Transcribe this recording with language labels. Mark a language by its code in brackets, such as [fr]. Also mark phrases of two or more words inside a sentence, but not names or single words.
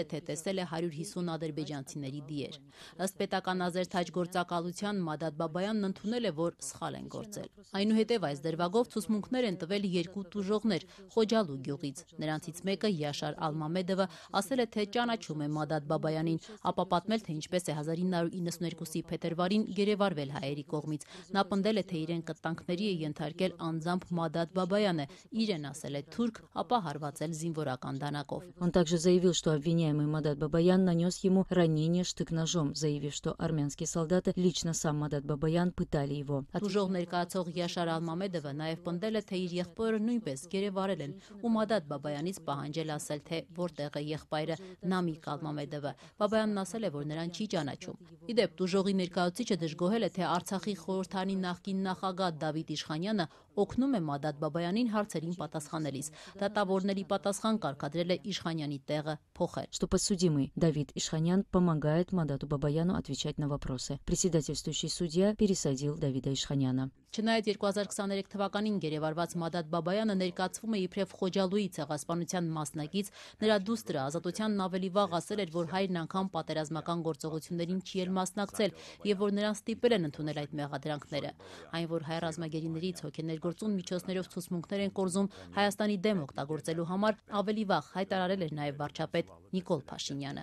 [hy] թե տեսել է 150 ադրբեջանցիների դիեր։ Ըստ պետական ազերթաճ գործակալության Մադատ Բաբայանն ընդունել է, որ սխալ են գործել։ Այնուհետև այս դրվագով ցուցմունքներ են տվել երկու տուժողներ Խոջալու գյուղից։ Նրանցից մեկը Յաշար Ալմամեդովը ասել է, թե ճանաչում է Մադատ Բաբայանին, ապա պատմել, թե ինչպես է 1992-ի փետրվարին գերեվարվել հայերի կողմից։ Նա պնդել է, թե իրեն կտանքների է ենթարկել անձամբ Մադատ Բաբայանը, իրեն ասել է թուրք, ապա հարվածել զինվորական դանակով։ [ru] Он также заявил, что обвиняемый Мадат Бабаян нанес ему ранение штык-ножом, заявив, что армянские солдаты, лично сам Мадат Бабаян, пытали его. [hy] Տուժող ներկայացող Յաշար Ալմամեդովը նաև պնդել է, թե իր եղբայրը նույնպես գերեվարել են ու Մադատ Բաբայանից պահանջել ասել, թե որտեղ է եղբայրը Նամիկ Ալմամեդովը։ Բաբայանն ասել է, որ նրան չի ճանաչում։ Իդեպ տուժողի ներկայացուցիչը դժգոհել է, թե Արցախի խորհրդանի նախկին նախագահ Դավիթ Իշխանյանը օգնում է Մադատ Բաբայանին հարցերին պատասխանելիս։ Դատավորների պատասխան կարգադրել է Իշխանյանի տեղը փոխել։ [ru] Что подсудимый Давид Ишханян помогает Мадату Бабаяну отвечать на вопросы. Председательствующий судья пересадил Давида Ишханяна. [hy] Չնայած 2023 թվականին գերեվարված Մադատ Բաբայանը ներկայացվում է իբրև Խոջալույի ցեղասպանության մասնակից, նրա դուստրը Ազատությանն ավելի վաղ ասել էր, որ հայրն անգամ պատերազմական գործողություններին չի էլ մասնակցել եւ որ նրան ստիպել են ընդունել այդ մեղադրանքները։ Այն, որ հայ ռազմագերիներից հոգեներգործուն միջոցներով ցուցմունքներ են կորզում Հայաստանի դեմ օգտագործելու համար, ավելի վաղ հայտարարել էր նաեւ վարչապետ Նիկոլ Փաշինյանը։